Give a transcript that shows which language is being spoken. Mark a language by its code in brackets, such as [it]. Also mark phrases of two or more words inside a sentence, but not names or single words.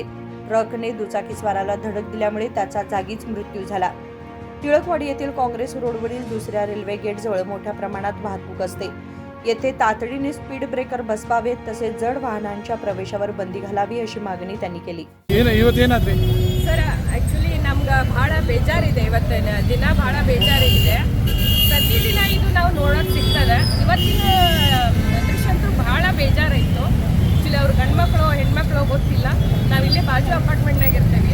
[mr] ट्रकने दुचाकीस्वाराला धडक दिल्यामुळे त्याचा जागीच मृत्यू झाला. टिळकवाडी येथील काँग्रेस रोडवरील दुसऱ्या रेल्वे गेटजवळ मोठ्या प्रमाणात वाहतूक असते. येथे तातडीने [en] speed breaker [mr] बसवावेत तसेच जड वाहनांच्या प्रवेशावर बंदी घालावी अशी मागणी त्यांनी केली. [kn] ಸರ್ ಆ್ಯಕ್ಚುಲಿ ನಮ್ಗೆ ಭಾಳ ಬೇಜಾರಿದೆ. ಇವತ್ತಿನ ದಿನ ಭಾಳ ಬೇಜಾರಿದೆ. ಪ್ರತಿದಿನ ಇದು ನಾವು ನೋಡೋಕೆ ಸಿಗ್ತದೆ. ಇವತ್ತಿನ ದೃಶ್ಯ ಅಂತೂ ಭಾಳ ಬೇಜಾರಾಯಿತು. ಆ್ಯಕ್ಚುಲಿ ಅವ್ರು ಗಂಡ್ಮಕ್ಳು ಹೆಣ್ಮಕ್ಳು ಗೊತ್ತಿಲ್ಲ. ನಾವು ಇಲ್ಲೇ ಬಾಜು ಅಪಾರ್ಟ್ಮೆಂಟ್ನಾಗ ಇರ್ತೇವೆ.